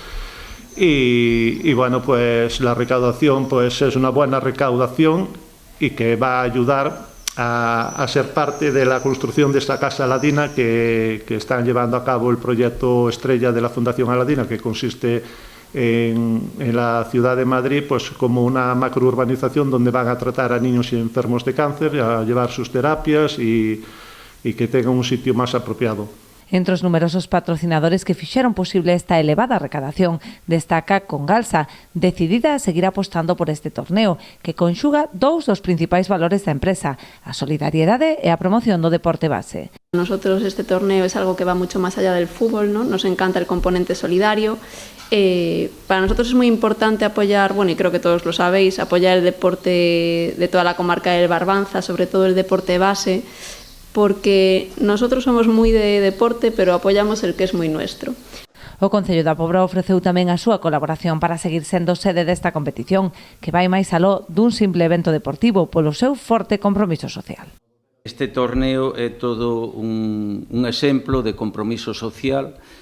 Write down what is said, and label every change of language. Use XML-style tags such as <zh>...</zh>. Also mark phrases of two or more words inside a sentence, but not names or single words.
<es>Y bueno, pues la recaudación pues es una buena recaudación y que va a ayudar a ser parte de la construcción de esta Casa Aladina que están llevando a cabo el proyecto estrella de la Fundación Aladina, que consiste en la ciudad de Madrid pues como una macrourbanización donde van a tratar a niños y enfermos de cáncer, a llevar sus terapias y que tengan un sitio más apropiado.</es> <gl>Entre os numerosos patrocinadores que fixeron posible esta elevada recadación, destaca Con Galsa, decidida a seguir apostando por este torneo, que conxuga dous dos principais valores da empresa, a solidariedade e a promoción do deporte base.</gl> <es>Nosotros este torneo es algo que va mucho más allá del fútbol, ¿no? Nos encanta el componente solidario. Para nosotros es muy importante apoyar, bueno, y creo que todos lo sabéis, apoyar el deporte de toda la comarca del Barbanza, sobre todo el deporte base, porque nosotros somos moi de deporte, pero apoyamos el que es moi nuestro.</es> <gl>O Concello da Pobra ofreceu tamén a súa colaboración para seguir sendo sede desta competición, que vai máis aló dun simple evento deportivo polo seu forte compromiso social. Este torneo é todo un exemplo de compromiso social.</gl>